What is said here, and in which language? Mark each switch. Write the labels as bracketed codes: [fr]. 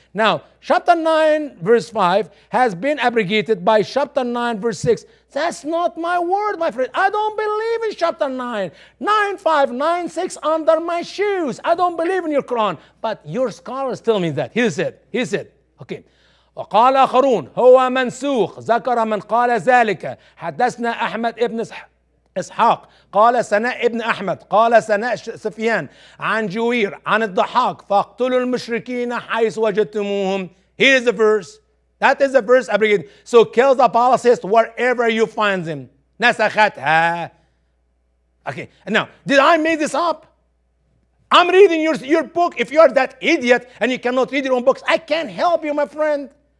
[en] Now, chapter 9, verse 5 has been abrogated by chapter 9, verse 6. That's not my word, my friend. I don't believe in chapter 9. 9, 5, 9, 6 under my shoes. I don't believe in your Quran. But your scholars tell me that. He said, okay. [ar] وقال آخرون هو منسوخ ذكر من قال ذلك حدثنا أحمد ابن إسحاق قال سناء ابن أحمد قال سناء سفيان عن جوير عن الضحاك فاقتلوا المشركين حيث وجدتموهم. [en] Here is the verse. That is the verse abrogated. So kill the polytheists wherever you find them. [ar] نسختها. [en] Okay, now did I make this up? I'm reading your book. If you are that idiot and you cannot read your own books, I can't help you, my friend.